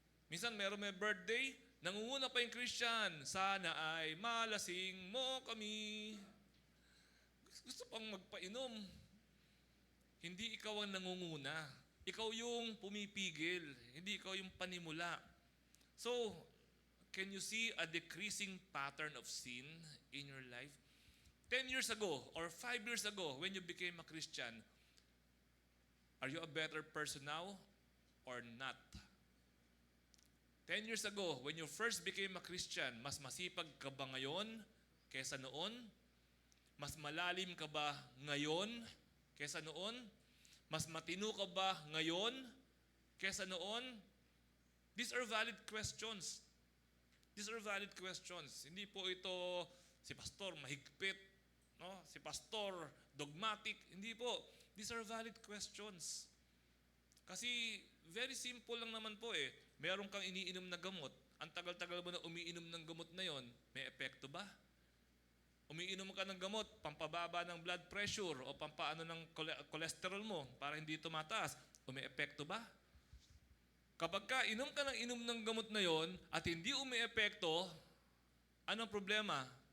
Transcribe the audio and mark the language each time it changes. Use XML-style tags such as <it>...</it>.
<tl>Minsan, meron may birthday, nangunguna pa yung Christian, sana ay malasing mo kami. Gusto pang magpainom. Hindi ikaw ang nangunguna. Ikaw yung pumipigil. Hindi ikaw yung panimula.</tl> <en>So, can you see a decreasing pattern of sin in your life? 10 years ago or 5 years ago when you became a Christian, are you a better person now or not? 10 years ago, when you first became a Christian,</en> <tl>mas masipag ka ba ngayon kesa noon? Mas malalim ka ba ngayon kesa noon? Mas matino ka ba ngayon kesa noon?</tl> <en>These are valid questions. These are valid questions.</en> <tl>Hindi po ito si pastor mahigpit, no?</tl> <en>Si pastor dogmatic.</en> <tl>Hindi po.</tl> <en>These are valid questions.</en> <tl>Kasi</tl> <en>very simple</en> <tl>lang naman po eh. Meron kang iniinom na gamot. Ang tagal-tagal mo na umiinom ng gamot na yon, may epekto ba? Umiinom ka ng gamot, pampababa ng blood pressure o pampaano ng cholesterol mo para hindi tumataas, may epekto ba? Kapag ka inom ka ng gamot na yon at hindi umi-epekto, anong problema?</tl>